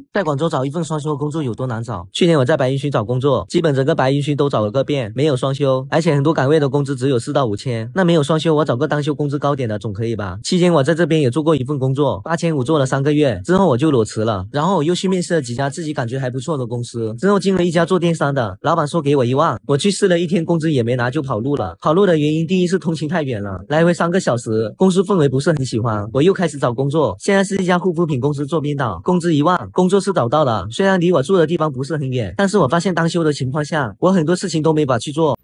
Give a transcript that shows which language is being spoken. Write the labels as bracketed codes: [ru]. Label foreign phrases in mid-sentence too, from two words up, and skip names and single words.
[zh] 在廣州找一份雙休工作有多難找？去年我在白雲區找工作，基本整個白雲區都找了個遍，沒有雙休，而且很多崗位的工資只有4到5千。那沒有雙休，我找個單休工資高點的總可以吧？期間我在這邊也做過一份工作，8500做了3個月，之後我就裸辭了。然後我又去面試了幾家自己感覺還不錯的公司，之後進了一家做電商的，老闆說給我1萬，我去試了1天，工資也沒拿就跑路了。跑路的原因，第一是通勤太遠了，來回3個小時，公司氛圍不是很喜歡。我又開始找工作，現在是一家護膚品公司做編導，工資1萬，工作是找到了，雖然離我住的地方不是很遠，但是我發現當休的情況下，我很多事情都沒法去做。